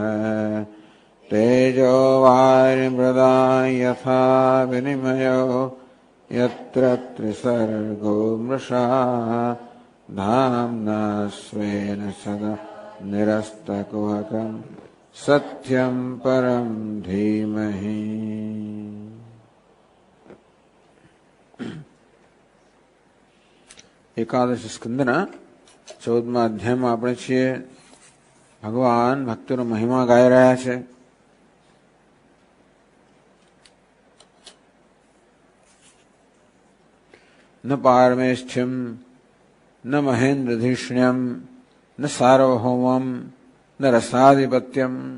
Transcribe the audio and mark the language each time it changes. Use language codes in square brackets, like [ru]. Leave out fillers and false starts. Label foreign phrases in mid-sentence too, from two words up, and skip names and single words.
[sa] तेजो वारिमृदां यथा विनिमयो यत्र त्रिसर्गो मृषा धाम्ना स्वेन सदा निरस्तकुहकं सत्यं परं धीमहि। [gu] એકાદશ સ્કંધના 14મા અધ્યાયમાં આપણે છીએ। ભગવાન ભક્તોનો મહિમા ગાઈ રહ્યા છે। [sa] ન પારમેષ્ઠ્યમ ન મહેન્દ્રધીષ્ણ્યમ ન સાર્વભૌમમ ન રસાધિપત્યમ.